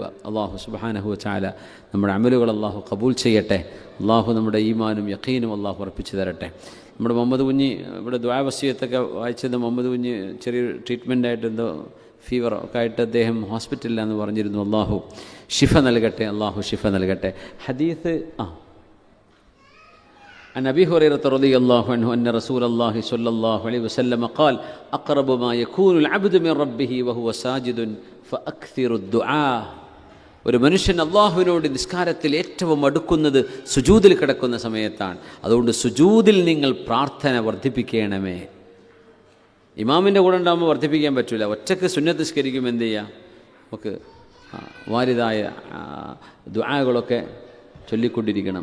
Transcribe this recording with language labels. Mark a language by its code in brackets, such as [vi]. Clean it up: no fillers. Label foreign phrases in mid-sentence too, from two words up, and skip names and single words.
[ar] الله سبحانه وتعالى [ml] നമ്മുടെ അമലുകൾ അള്ളാഹു കബൂൽ ചെയ്യട്ടെ. അള്ളാഹു നമ്മുടെ ഈമാനും യഖീനും അള്ളാഹു ഉറപ്പിച്ചു തരട്ടെ. നമ്മുടെ മുഹമ്മദ് കുഞ്ഞി ഇവിടെ ദുആ വസിയത്തൊക്കെ വായിച്ചത്, മുഹമ്മദ് കുഞ്ഞി ചെറിയൊരു ട്രീറ്റ്മെൻറ്റായിട്ട് എന്തോ ഫീവർ ഒക്കെ ആയിട്ട് അദ്ദേഹം ഹോസ്പിറ്റലിലാണെന്ന് പറഞ്ഞിരുന്നു. അള്ളാഹു ഷിഫ നൽകട്ടെ, അള്ളാഹു ഷിഫ നൽകട്ടെ. [ar] ഹദീസ് عن أبي هريرة رضي الله عنه أن رسول الله صلى الله عليه وسلم قال أقرب ما يكون العبد من ربه وهو ساجد فأكثر الدعاء. [ml] ഒരു മനുഷ്യൻ അള്ളാഹുവിനോട് നിസ്കാരത്തിൽ ഏറ്റവും അടുക്കുന്നത് സുജൂദിൽ കിടക്കുന്ന സമയത്താണ്. അതുകൊണ്ട് സുജൂദിൽ നിങ്ങൾ പ്രാർത്ഥന വർദ്ധിപ്പിക്കണമേ. ഇമാമിൻ്റെ കൂടെ ഉണ്ടാകുമ്പോൾ വർദ്ധിപ്പിക്കാൻ പറ്റില്ല. ഒറ്റക്ക് സുന്നത്ത് നിസ്കരിക്കും എന്ത് ചെയ്യുക? നമുക്ക് വാരിതായ ദുആകളൊക്കെ ചൊല്ലിക്കൊണ്ടിരിക്കണം.